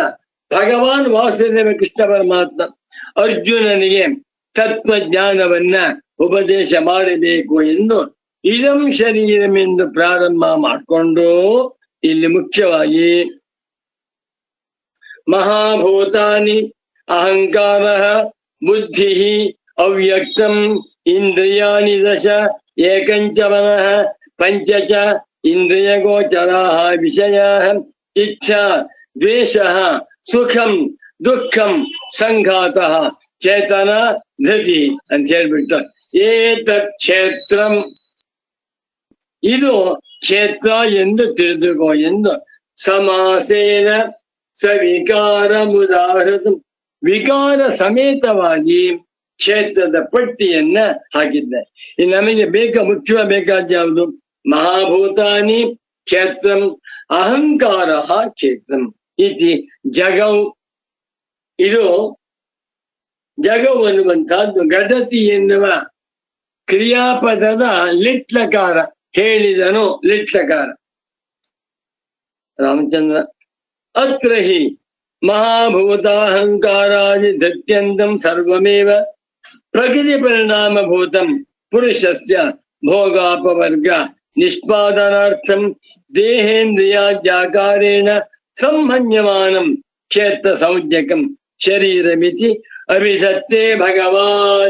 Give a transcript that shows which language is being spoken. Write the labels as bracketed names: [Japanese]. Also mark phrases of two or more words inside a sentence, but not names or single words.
[Kannada] ಭಗವಾನ್ ವಾಸುದೇವ ಕೃಷ್ಣ ಪರಮಾತ್ಮ ಅರ್ಜುನನಿಗೆ ತತ್ವಜ್ಞಾನವನ್ನ ಉಪದೇಶ ಮಾಡಬೇಕು ಎಂದು ಇದಂ ಶರೀರಮೆಂದು ಪ್ರಾರಂಭ ಮಾಡಿಕೊಂಡು ಇಲ್ಲಿ ಮುಖ್ಯವಾಗಿ [Sanskrit] ಮಹಾಭೂತಾನಿ ಅಹಂಕಾರ ಬುದ್ಧಿ ಅವ್ಯಕ್ತಂ ಇಂದ್ರಿಯಾಣಿ ದಶ ಏಕಂಚ ಮನಃ ಪಂಚ ಚ ಇಂದ್ರಿಯ ಗೋಚರಾಃ ವಿಷಯಾಃ ಇಚ್ಛಾ ದ್ವೇಷಃ ಸುಖಂ ದುಃಖಂ ಸಂಘಾತಃ ಚೇತನ ಧೃತಿ [Kannada] ಅಂತ ಹೇಳ್ಬಿಟ್ಟು [Sanskrit] ಏತತ್ ಕ್ಷೇತ್ರಂ [Kannada] ಇದು ಕ್ಷೇತ್ರ ಎಂದು ತಿಳಿದುಕೋ ಎಂದು [Sanskrit] समासेन सविकारमुदाहृतम् [Kannada] ವಿಕಾರ ಸಮೇತವಾಗಿ ಕ್ಷೇತ್ರದ ಪಟ್ಟಿಯನ್ನ ಹಾಕಿದ್ದಾರೆ. ಇನ್ನು ನಮಗೆ ಮುಖ್ಯವಾಗಿ ಬೇಕಾದ ಯಾವುದು? [Sanskrit] महाभूतानि क्षेत्रं अहंकार क्षेत्रं इति जगौ. [Kannada] ಇದು ಜಗವು ಅನ್ನುವಂತಹದ್ದು ಗಡತಿ ಎನ್ನುವ ಕ್ರಿಯಾಪದದ ಲಿಟ್ಲಕಾರ. ಹೇಳಿದನು ಲಿಟ್ಲಕಾರ ರಾಮಚಂದ್ರ. [Sanskrit] ಅತ್ರ ಹಿ ಮಹಾಭೂತಾಹಂಕಾರಾದಿ ಧತ್ಯಂತಂ ಸರ್ವಮೇವ ಪ್ರಕೃತಿ ಪರಿಣಾಮಭೂತಂ ಪುರುಷಸ್ಯ ಭೋಗಾಪವರ್ಗ ನಿಷ್ಪಾದನಾರ್ಥಂ ದೇಹೇಂದ್ರಿಯಾದ್ಯಾಕಾರೇಣ ಸಂಹನ್ಯಮಾನಂ ಕ್ಷೇತ್ರ ಸಂಜ್ಞಕಂ ಶರೀರಮಿತಿ ಅಭಿಧತ್ತೆ ಭಗವಾನ್.